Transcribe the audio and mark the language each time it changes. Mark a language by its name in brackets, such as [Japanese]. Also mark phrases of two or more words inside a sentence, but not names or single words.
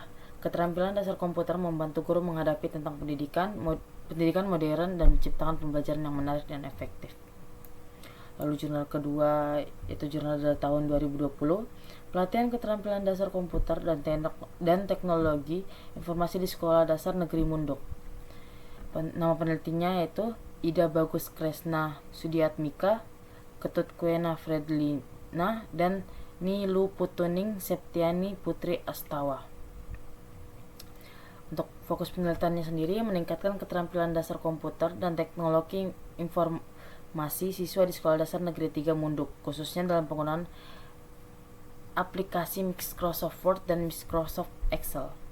[Indonesian] Keterampilan dasar komputer membantu guru menghadapi tentang pendidikan modern dan menciptakan pembelajaran yang menarik dan efektif. Lalu jurnal kedua itu jurnal dari tahun 2020, Pelatihan Keterampilan Dasar Komputer dan Teknologi Informasi di Sekolah Dasar Negeri Munduk. Nama penelitinya yaitu Ida Bagus Kresna Sudiatmika, Ketut Kuena Fredlina, dan Nilu Putuning Septiani Putri Astawa. Untuk fokus penelitiannya sendiri, meningkatkan keterampilan dasar komputer dan teknologi informasi siswa di Sekolah Dasar Negeri 3 Munduk, khususnya dalam penggunaan aplikasi Microsoft Word dan Microsoft Excel.